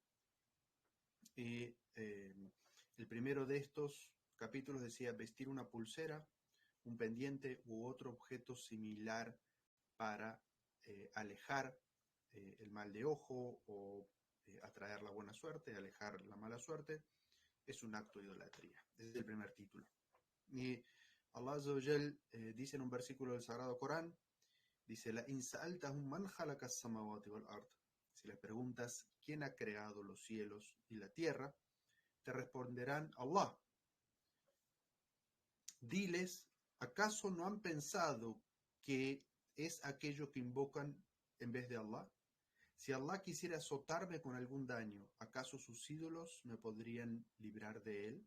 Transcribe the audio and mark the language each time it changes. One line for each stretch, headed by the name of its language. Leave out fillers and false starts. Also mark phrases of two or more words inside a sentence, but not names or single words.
Spanish: Y el primero de estos capítulos decía vestir una pulsera, un pendiente u otro objeto similar para alejar el mal de ojo o atraer la buena suerte, alejar la mala suerte, es un acto de idolatría. Ese es el primer título. Y
Arabic: الله عز وجل
Spanish: dice en un versículo del Sagrado Corán, dice,
Arabic: لئن سألتهم من خلق السماوات والأرض.
Spanish: Si les preguntas quién ha creado los cielos y la tierra, te responderán Allah. Diles, ¿acaso no han pensado que es aquello que invocan en vez de Allah? Si Allah quisiera azotarme con algún daño, ¿acaso sus ídolos me podrían librar de él?